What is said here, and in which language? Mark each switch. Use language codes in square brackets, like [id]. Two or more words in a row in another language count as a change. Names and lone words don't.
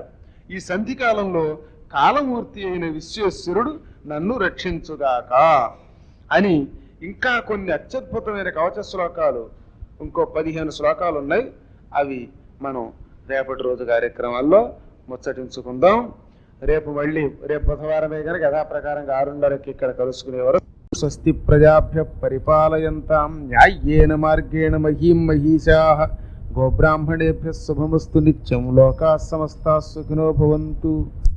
[te] ఈ సంధి కాలంలో కాలమూర్తి అయిన విశ్వేశ్వరుడు నన్ను రక్షించుగాక అని ఇంకా కొన్ని అత్యద్భుతమైన కవచ శ్లోకాలు, ఇంకో 15 శ్లోకాలు ఉన్నాయి. అవి మనం రేపటి రోజు కార్యక్రమాల్లో ముచ్చటించుకుందాం. రేపు బుధవారమే కనుక యథాప్రకారంగా 6:30కి ఇక్కడ కలుసుకునేవారు. [sa] స్వస్తి ప్రజాభ్య పరిపాలయంతాం న్యాయేన మార్గేణ మహీం మహీషాః గోబ్రాహ్మణేభ్యः శుభమస్తు నిత్యం. లోకాः సమస్తాः సుఖినో భవంతు.